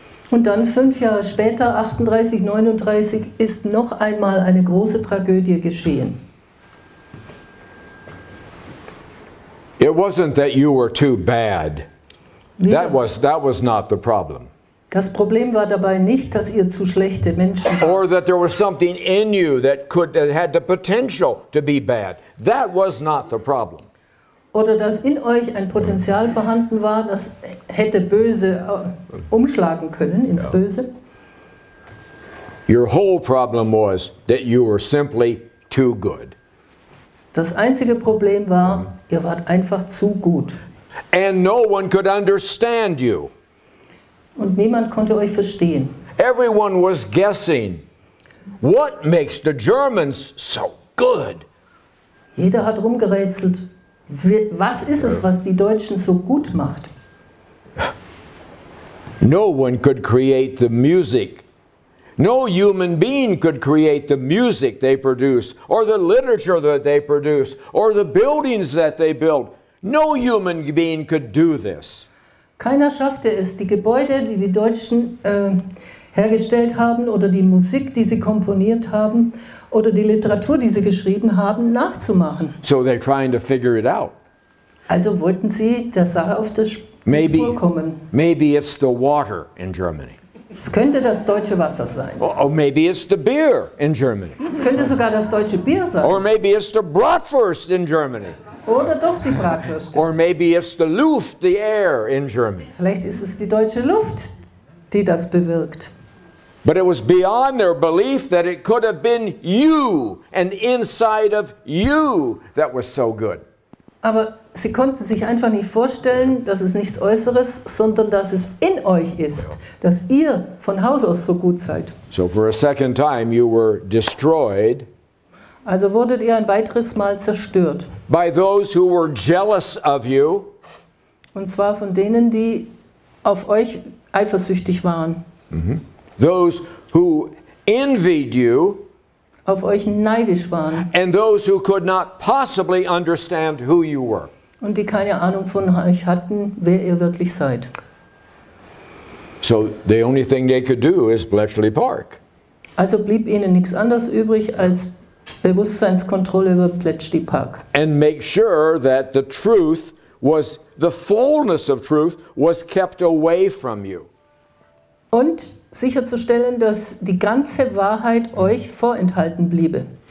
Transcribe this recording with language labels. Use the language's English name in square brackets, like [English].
[German] Und dann 5 Jahre später, 38, 39, ist noch einmal eine große Tragödie geschehen. [English] It wasn't that you were too bad. That was not the problem. [German] Das Problem war dabei nicht, dass ihr zu schlechte Menschen wart. [English] Or that there was something in you that had the potential to be bad. That was not the problem. [German] Oder dass in euch ein Potenzial vorhanden war, das hätte böse umschlagen können ins Böse. [English] Your whole problem was that you were simply too good. [German] Das einzige Problem war, ihr wart einfach zu gut. [English] And no one could understand you. [German] Und niemand konnte euch verstehen. [English] Everyone was guessing. What makes the Germans so good? [German] Jeder hat rumgerätselt. Was ist es, was die Deutschen so gut macht? [English] No one could create the music. No human being could create the music they produce, or the literature that they produce, or the buildings that they build. No human being could do this. [German] Keiner schaffte es, die Gebäude, die die Deutschen hergestellt haben, oder die Musik, die sie komponiert haben, oder die Literatur, die sie geschrieben haben, nachzumachen. [English] So they're trying to figure it out. [German] Also wollten sie der Sache auf die Spur kommen. [English] Maybe it's the water in Germany. [German] Es könnte das deutsche Wasser sein. [English] Or maybe it's the beer in Germany. [German] Es könnte sogar das deutsche Bier sein. [English] Or maybe it's the bratwurst in Germany. [German] Oder doch die Bratwürste. [English] Or maybe it's the Luft, the air in Germany. [German] Vielleicht ist es die deutsche Luft, die das bewirkt. [English] But it was beyond their belief that it could have been you and inside of you that was so good. [German] Aber sie konnten sich einfach nicht vorstellen, dass es nichts Äußeres, sondern dass es in euch ist, dass ihr von Haus aus so gut seid. [English] So for a second time you were destroyed. [German] Also wurdet ihr ein weiteres Mal zerstört. [English] By those who were jealous of you. [German] Und zwar von denen, die auf euch eifersüchtig waren. [English] Those who envied you. [German] Auf euch neidisch waren. [English] And those who could not possibly understand who you were. [German] Und die keine Ahnung von euch hatten, wer ihr wirklich seid. [English] So the only thing they could do is Bletchley Park. [German] Also blieb ihnen nichts anderes übrig als Bewusstseinskontrolle über Bletchley Park. [English] And make sure that the truth was, the fullness of truth was kept away from you. [German] Und sicherzustellen, dass die ganze Wahrheit euch vorenthalten bliebe.